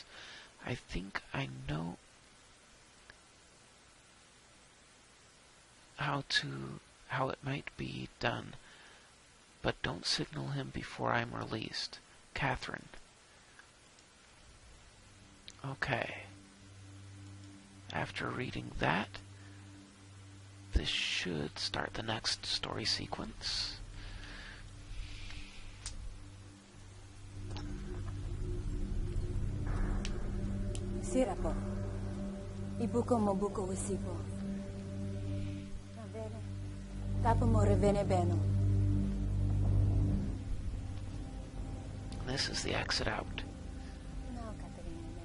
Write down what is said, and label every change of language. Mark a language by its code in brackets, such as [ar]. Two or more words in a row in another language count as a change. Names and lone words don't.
[en] I think I know how it might be done, but don't signal him before I'm released. Catherine. Okay. After reading that, this should start the next story sequence. Sirapo. Ibuko mo buko wisipo. Avene. Tapo mo revene beno. This is the exit out. Now, Katerina.